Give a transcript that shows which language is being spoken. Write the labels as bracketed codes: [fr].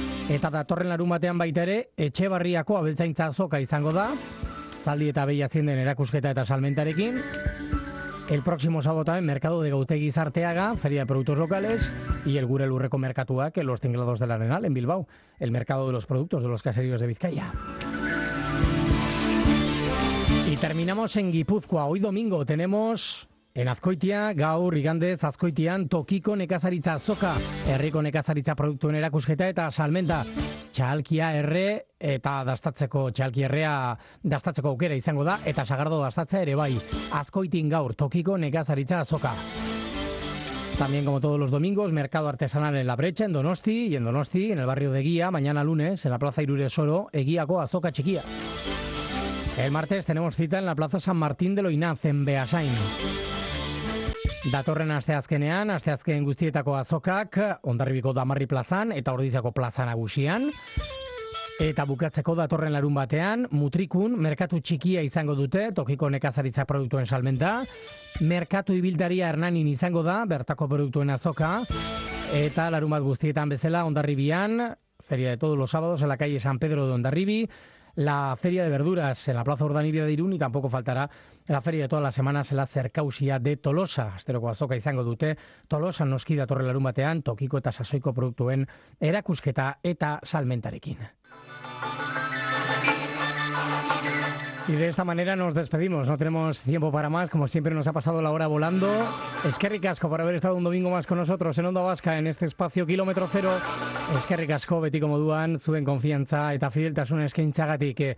[eu] Eta datorren larun batean baita ere, Etxebarriako abeltzaintza azoka izango da, zaldi eta behi aziendaren erakusketa eta salmentarekin. [es] El próximo sábado también, mercado de Gautegi Zarteaga, feria de productos locales, y el Gure Lurreko Merkatua, que los tinglados del Arenal en Bilbao, el mercado de los productos de los caseríos de Vizcaya. Y terminamos en Guipúzcoa. Hoy domingo tenemos [eu] En Azkoitia, gaur igandez Azkoitian tokiko nekazaritza azoka, herriko nekazaritza produktuen erakusketa eta salmenta. Txalkia erre eta dastatzeko, txalki errea dastatzeko aukera izango da, eta sagardo dastatza ere bai. Azkoitin gaur tokiko nekazaritza azoka. [es] También, como todos los domingos, mercado artesanal en La Brecha, en Donosti, y en Donosti, en el barrio de Eguía, mañana lunes, en la plaza Irurezoro, Eguíaco, Azoka Txikia. El martes tenemos cita en la plaza San Martín de Loinaz, en Beasain. [eu] Datorren asteazkenean, asteazken guztietako azokak, Hondarribiko Damarri plazan, eta Ordiziako plaza nagusian. Eta bukatzeko datorren larun batean, Mutrikun, merkatu txikia izango dute, tokiko nekazaritza produktuen salmenta. Merkatu ibiltaria Hernanin izango da, bertako produktuen azoka. Eta larun bat guztietan bezala, Hondarribian, [es] feria de todos los sábados en la calle San Pedro de Hondarribi, la feria de verduras en la plaza Urdanibia de Irún, y tampoco faltará la feria de todas las semanas en la Zerkausia de Tolosa. [eu] Asteroko azoka izango dute, Tolosa noski datorren larun batean, tokiko eta sasoiko produktuen erakusketa eta salmentarekin. [es] Y de esta manera nos despedimos. No tenemos tiempo para más. Como siempre, nos ha pasado la hora volando. [eu] Eskerrik asko [es] por haber estado un domingo más con nosotros en Onda Vasca, en este espacio Kilómetro Cero. [eu] Eskerrik asko betiko moduan, zuen konfiantza eta fideltasun eskaintzagatik.